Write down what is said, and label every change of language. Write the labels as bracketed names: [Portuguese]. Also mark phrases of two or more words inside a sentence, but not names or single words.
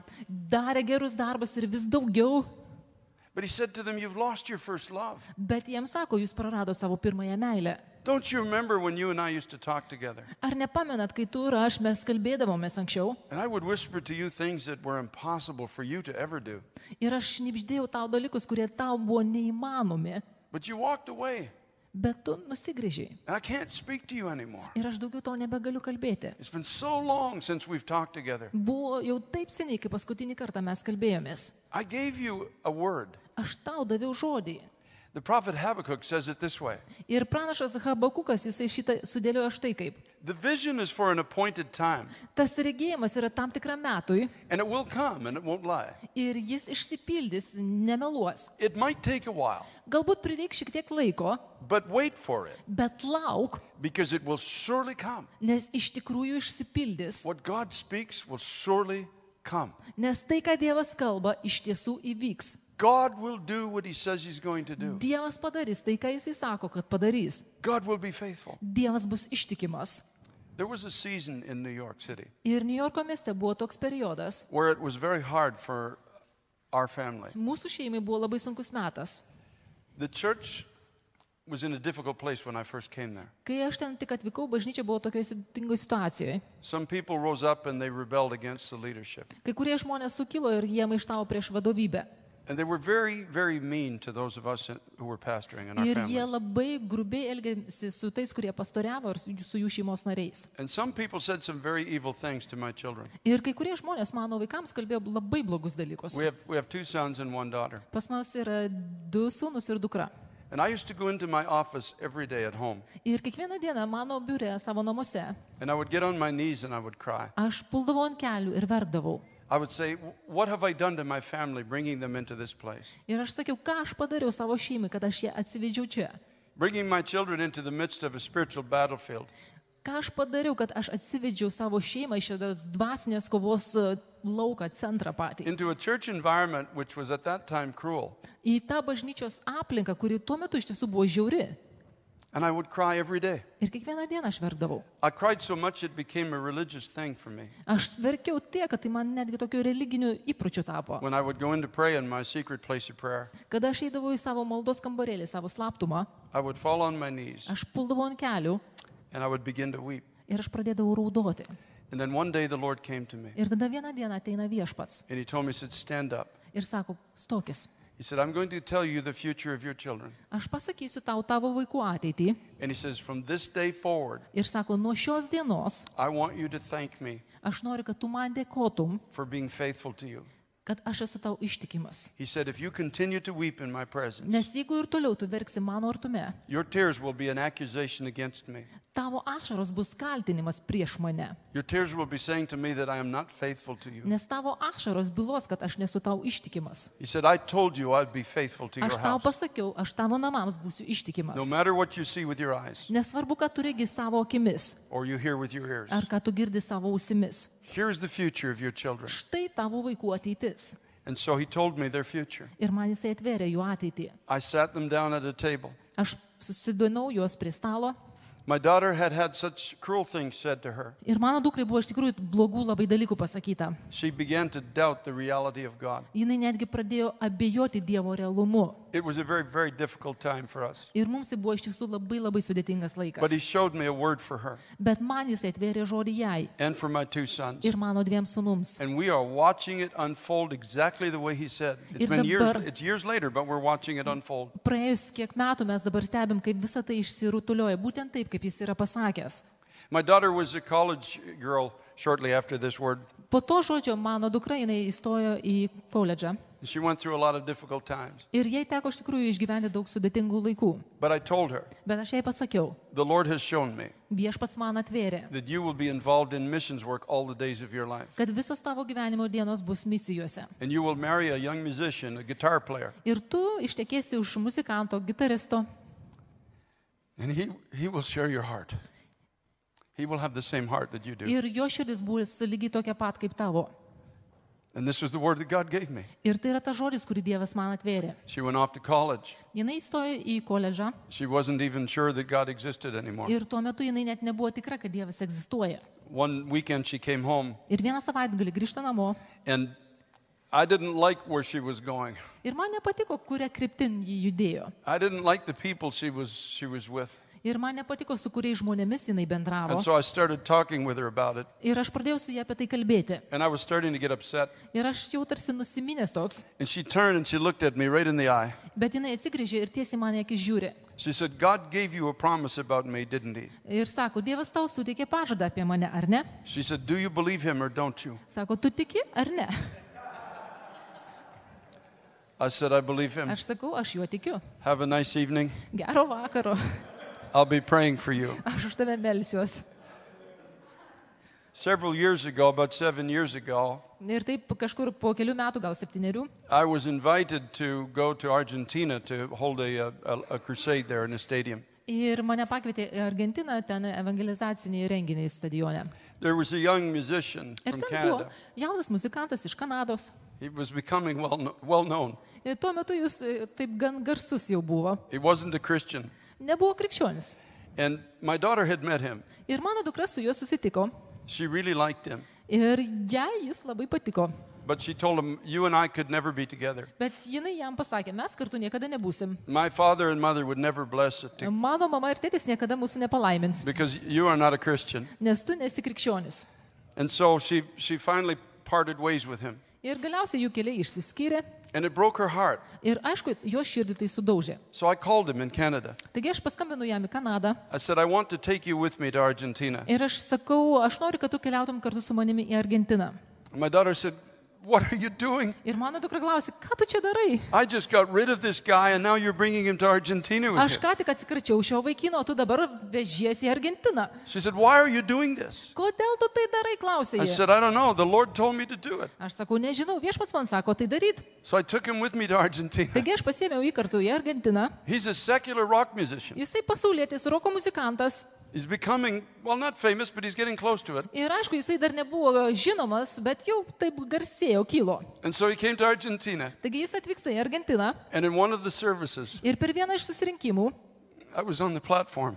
[Lithuanian] darė gerus darbus ir vis daugiau. [English] But he said to them, you've lost your first love. [Lithuanian] Bet jiems sako, jūs praradot savo pirmąją meilę. [English] Don't you remember when you and I used to talk together? [Lithuanian] Ar nepamenat, kai tu ir aš mes kalbėdavomės anksčiau? [English] And I would whisper to you things that were impossible for you to ever do. [Lithuanian] Ir aš šnibždėjau tau dalykus, kurie tau buvo neįmanomi. [English] But you walked away. [Lithuanian] Bet tu nusigrįžiai. [English] And I can't speak to you anymore. [Lithuanian] Ir aš daugiau to nebegaliu kalbėti. [English] It's been so long since we've talked together. [Lithuanian] Buvo jau taip seniai, kai paskutinį kartą mes kalbėjomės. [English] I gave you a word. [Lithuanian] Aš tau daviau žodį. [English] The prophet Habakkuk says it this way. [Lithuanian] Ir pranašas Habakukas, jisai šitą sudėliojo štai kaip. [English] The vision is for an appointed time, [Lithuanian] Tas regėjimas yra tam tikram metui [English] and it will come and it won't lie. [Lithuanian] ir jis išsipildys, nemeluos. [English] It might take a while, [Lithuanian] Galbūt prireiks šiek tiek laiko, [English] but wait for it, [Lithuanian] bet lauk, [English] because it will surely come. [Lithuanian] nes iš tikrųjų išsipildys. [English] What God speaks will surely come. [Lithuanian] Nes tai, ką Dievas kalba, iš tiesų įvyks. [English] God will do what he says he's going to do. [Lithuanian] Dievas padarys tai, ką jisai sako, kad padarys. [English] God will be faithful. [Lithuanian] Dievas bus ištikimas. [English] There was a season in New York City [Lithuanian] Ir Niujorko mieste buvo toks periodas. [English] where it was very hard for our family. [Lithuanian] Mūsų šeimai buvo labai sunkus metas. [English] The church was in a difficult place when I first came there. [Lithuanian] Kai aš ten tik atvykau, bažnyčia buvo tokioje sudėtingoje situacijoje. [English] Some people rose up and they rebelled against the leadership. [Lithuanian] Kai kurie žmonės sukilo ir jie maištavo prieš vadovybę. [English] And they were very, very mean to those of us who were pastoring and our [Lithuanian] Ir jie [English] families. [Lithuanian] labai grubiai elgėsi su tais, kurie pastoriavo ir su jų šeimos nariais. [English] And some people said some very evil things to my children. [Lithuanian] Ir kai kurie žmonės mano vaikams kalbėjo labai blogus dalykus. [English] We have two sons and one daughter. [Lithuanian] Pas mus yra 2 sūnus ir dukra. [English] And I used to go into my office every day at home. [Lithuanian] Ir kiekvieną dieną mano biure, savo namuose, [English] And I would get on my knees and I would cry. [Lithuanian] aš puldavau ant kelių ir verkdavau. [English] I would say, what have I done to my family bringing them into this place? [Lithuanian] Ir aš sakiau, ką aš padariau savo šeimai, kad aš ją atsivedžiau čia. [English] Bringing my children into the midst of a spiritual battlefield. [Lithuanian] Ką aš padariau, kad aš atsivedžiau savo šeimą iš šios dvasinės kovos lauką, centrą patį. [English] Into a church environment which was at that time cruel. [Lithuanian] Į tą bažnyčios aplinką, kuri tuo metu iš tiesų buvo žiauri. [English] And I would cry every day. [Lithuanian] Ir kiekvieną dieną aš verkdavau. [English] I cried so much it became a religious thing for me. [Lithuanian] Aš verkiau tiek, kad tai man netgi tokiu religiniu įpročiu tapo. [English] When I would go in to pray in my secret place of prayer, [Lithuanian] Kada aš eidavau į savo maldos kambarėlį, savo slaptumą, [English] I would fall on my knees [Lithuanian] aš puldavau ant kelių [English] and I would begin to weep. [Lithuanian] ir aš pradėdavau raudoti. [English] And then one day the Lord came to me [Lithuanian] Ir tada vieną dieną ateina viešpats [English] and he told me, he said, stand up. [Lithuanian] ir sako, stokis. [English] He said, I'm going to tell you the future of your children. [Lithuanian] Aš pasakysiu tau tavo vaikų ateitį. [English] And he says, from this day forward, [Lithuanian] Ir sako, nuo šios dienos [English] I want you to thank me [Lithuanian] aš noriu, kad tu man dėkotum, [English] for being faithful to you. [Lithuanian] kad aš esu tau ištikimas. [English] He said, if you continue to weep in my presence, [Lithuanian] Nes jeigu ir toliau tu verksi mano artume, [English] your tears will be an accusation against me. [Lithuanian] tavo ašaros bus kaltinimas prieš mane. [English] Your tears will be saying to me that I am not faithful to you. [Lithuanian] Nes tavo ašaros bylos, kad aš nesu tau ištikimas. [English] He said, I told you I'd be faithful to your [Lithuanian] Aš tau [English] house. [Lithuanian] pasakiau, aš tavo namams būsiu ištikimas. [English] No matter what you see with your eyes [Lithuanian] Nesvarbu, ką tu regi savo akimis, [English] or you hear with your ears. [Lithuanian] ar ką tu girdi savo ausimis. [English] Here's the future of your children. [Lithuanian] Štai tavo vaikų ateitis. [English] And so he told me their future. [Lithuanian] Ir man jisai atvėrė jų ateitį. [English] I sat them down at a table. [Lithuanian] Aš susidonau juos prie stalo. [English] My daughter had had such cruel things said to her. [Lithuanian] Ir mano dukrai buvo iš tikrųjų blogų labai dalykų pasakyta. [English] She began to doubt the reality of God. [Lithuanian] Jinai netgi pradėjo abejoti Dievo realumu. [English] It was a very, very difficult time for us. [Lithuanian] Ir mums tai buvo iš tiesų labai labai sudėtingas [English] But he [Lithuanian] laikas. [English] showed me a word for her [Lithuanian] Bet man jisai atvėrė žodį jai [English] and for my two sons. [Lithuanian] ir mano dviem sūnums. [English] And we are watching it unfold exactly the way he said. It's [Lithuanian] Ir [English] been years, [Lithuanian] dabar- [English] it's years later, but we're watching it unfold. [Lithuanian] Praėjus kiek metų mes dabar stebim, kaip visa tai išsirutulioja, būtent taip, kaip jis yra pasakęs. [English] My daughter was a college girl shortly after this word. [Lithuanian] Po to žodžio mano dukra jinai įstojo į koledžą. [English] She went through a lot of difficult times. [Lithuanian] Ir jai teko iš tikrųjų išgyventi daug sudėtingų laikų. [English] But I told her, [Lithuanian] Bet aš jai pasakiau, [English] the Lord has shown me [Lithuanian] viešpats man atvėrė, [English] that you will be involved in missions work all the days of your life. [Lithuanian] kad visos tavo gyvenimo dienos bus misijose. [English] And you will marry a young musician, a guitar player. [Lithuanian] Ir tu ištekėsi už muzikanto, gitaristo. [English] And he will share your heart. He will have the same heart that you do. [Lithuanian] Ir jo širdis bus lygiai tokia pat kaip tavo. [English] And this was the word that God gave me. [Lithuanian] Ir tai yra ta žodis, kurį Dievas man atvėrė. [English] She went off to college. [Lithuanian] Jinai įstojo į koledžą [English] She wasn't even sure that God existed anymore. [Lithuanian] ir tuo metu jinai net nebuvo tikra, kad Dievas egzistuoja. [English] One weekend she came home, [Lithuanian] Ir vieną savaitgalį grįžta namo. [English] and I didn't like where she was going. [Lithuanian] Ir man nepatiko, kuria kryptin jį judėjo. [English] I didn't like the people she was with. [Lithuanian] Ir man nepatiko, su kuriais žmonėmis jinai bendravo. [English] And so I started talking with her about it. [Lithuanian] Ir aš pradėjau su ja apie tai kalbėti. [English] And I was starting to get upset. [Lithuanian] Ir aš jau tarsi nusiminęs toks. [English] And she turned and she looked at me right in the eye. [Lithuanian] Bet jinai atsigrįžė ir tiesiai mane akis žiūri. [English] She said, God gave you a promise about me, didn't he? [Lithuanian] Ir sako, Dievas tau suteikė pažadą apie mane, ar ne? [English] She said, do you believe him or don't you? [Lithuanian] Sako, tu tiki ar ne? [English] I said, I believe him. [Lithuanian] Aš sakau, aš juo tikiu. [English] Have a nice evening. [Lithuanian] Gero vakaro. [English] I'll be praying for you. [Lithuanian] Aš už tave melsiuos. [English] Several years ago, about 7 years ago, [Lithuanian] Ir taip kažkur po kelių metų, gal 7, [English] I was invited to go to Argentina to hold a crusade there in a stadium. [Lithuanian] ir mane pakvietė į Argentiną, ten evangelizacinį renginį stadione. [English] There was a young musician [Lithuanian] Ir [English] from [Lithuanian] ten buvo [English] Canada. [Lithuanian] jaunas muzikantas iš Kanados. [English] He was becoming well known. [Lithuanian] Ir tuo metu jis taip gan garsus jau buvo. [English] He wasn't a Christian. [Lithuanian] Nebuvo krikščionis. [English] And my daughter had met him. [Lithuanian] Ir mano dukra su juo susitiko. [English] She really liked him. [Lithuanian] Ir jai jis labai patiko. [English] But she told him, you and I could never be together. [Lithuanian] Bet jinai jam pasakė, mes kartu niekada nebūsim. [English] My father and mother would never bless it [Lithuanian] Mano mama ir tėtis niekada mūsų nepalaimins, [English] because you are not a Christian. [Lithuanian] nes tu nesi krikščionis. [English] And so she finally parted ways with him. [Lithuanian] Ir galiausiai jų keliai išsiskyrė. [English] And it broke her heart. [Lithuanian] Ir aišku, jo širdį tai sudaužė. [English] So I called him in Canada. [Lithuanian] Taigi aš paskambinu jam į Kanadą. [English] I said, I want to take you with me to Argentina. [Lithuanian] Ir aš sakau, aš noriu, kad tu keliautum kartu su manimi į Argentiną. [English] My daughter said, what are you doing? [Lithuanian] Ir mano dukra klausė, ką tu čia darai? [English] I just got rid of this guy and now you're bringing him to Argentina with [Lithuanian] Aš [English] you. [Lithuanian] ką tik atsikračiau šio vaikino, o tu dabar vežiesi į Argentiną. [English] She said, why are you doing this? [Lithuanian] Kodėl tu tai darai, klausė [English] I [Lithuanian] ji. [English] said, I don't know. The Lord told me to do it. [Lithuanian] Aš sakau, nežinau, viešpats man sako tai daryt. [English] So I took him with me to Argentina. [Lithuanian] Taigi aš pasėmiau jį kartu į Argentiną. [English] He's a secular rock musician. [Lithuanian] Jisai pasaulietis, roko muzikantas. [English] He's becoming, well, not famous, but he's getting close to it. [Lithuanian] Ir aišku, jisai dar nebuvo žinomas, bet jau taip garsėjo, kilo. [English] And so he came to Argentina. [Lithuanian] Taigi jis atvyksta į Argentiną [English] And in one of the services, [Lithuanian] ir per vieną iš susirinkimų [English] I was on the platform.